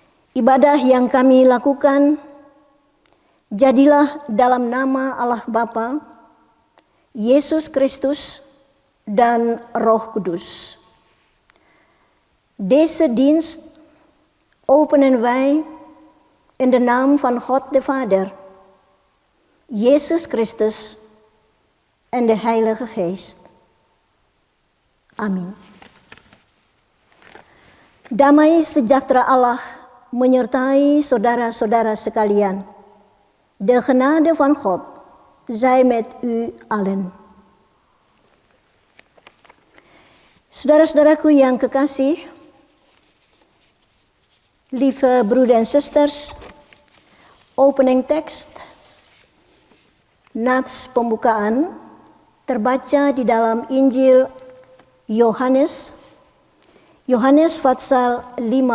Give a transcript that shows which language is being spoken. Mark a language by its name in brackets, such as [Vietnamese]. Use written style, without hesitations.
[Indonesian] Ibadah yang kami lakukan, jadilah dalam nama Allah Bapa, Yesus Kristus, dan Roh Kudus. [Dutch] Deze dienst openen wij in de naam van God de Vader, Jezus Christus en de Heilige Geest. Amin. [Indonesian] Damai sejahtera Allah menyertai saudara-saudara sekalian. [Dutch] De genade van God zij met u allen. [Indonesian] Saudara-saudaraku yang kekasih, [Dutch] lieve broeder en zusters, opening tekst, [Indonesian] nats pembukaan, terbaca di dalam Injil Yohanes pasal 15